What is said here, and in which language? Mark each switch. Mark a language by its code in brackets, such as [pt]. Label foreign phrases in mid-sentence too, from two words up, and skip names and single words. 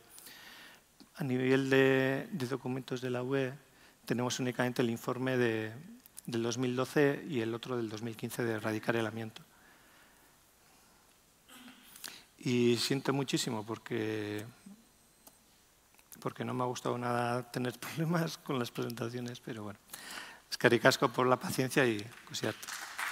[es] A nivel de documentos de la UE, tenemos únicamente el informe del 2012 y el otro del 2015 de erradicar el amianto. Y siento muchísimo porque no me ha gustado nada tener problemas con las presentaciones, pero bueno, [eu] eskerrik asko [es] por la paciencia y cosiat.